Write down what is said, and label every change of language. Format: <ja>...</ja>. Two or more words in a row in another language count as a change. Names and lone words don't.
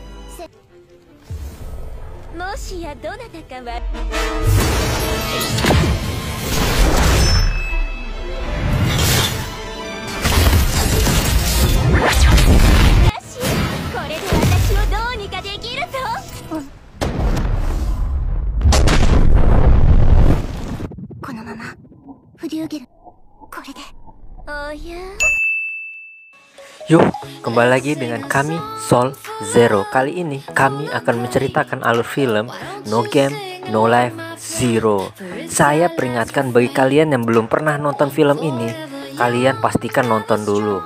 <ja>もしやどなたかはこれで私をどうにかできるぞ。このままフリューゲルこれでおや</ja> <id>Yuk, kembali lagi dengan kami Sol Zero. Kali ini kami akan menceritakan alur film No Game, No Life, Zero. Saya peringatkan bagi kalian yang belum pernah nonton film ini, kalian pastikan nonton dulu.</id>